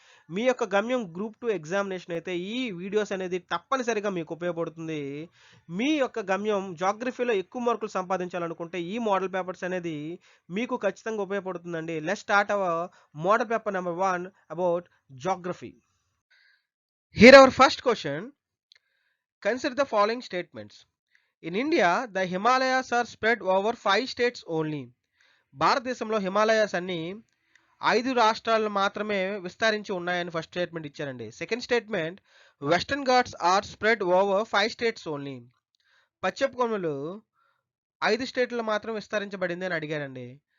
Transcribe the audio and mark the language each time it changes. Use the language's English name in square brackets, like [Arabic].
[Telugu] మీ యొక్క గమ్యం group 2 examination అయితే ఈ వీడియోస్ అనేది తప్పనిసరిగా మీకు ఉపయోగపడుతుంది. మీ యొక్క గమ్యం జాగ్రఫీలో ఎక్కువ మార్కులు సంపాదించాలనుకుంటే ఈ మోడల్ పేపర్స్ అనేది మీకు ఖచ్చితంగా ఉపయోగపడుతుందండి. [English] Let's start our model paper number 1 about geography. Here our first question. Consider the following statements. In India, the Himalayas are spread over 5 states only. [Telugu] భారతదేశంలో హిమాలయాస్ అన్ని 5 రాష్ట్రాలు మాత్రమే విస్తరించి ఉన్నాయని ఫస్ట్ స్టేట్మెంట్ ఇచ్చారండి. [English] Second statement, western Ghats are spread over 5 states only. [Telugu] పశ్చిమ కొనలు 5 స్టేట్లలో మాత్రం విస్తరించబడింది అని అడిగారండి.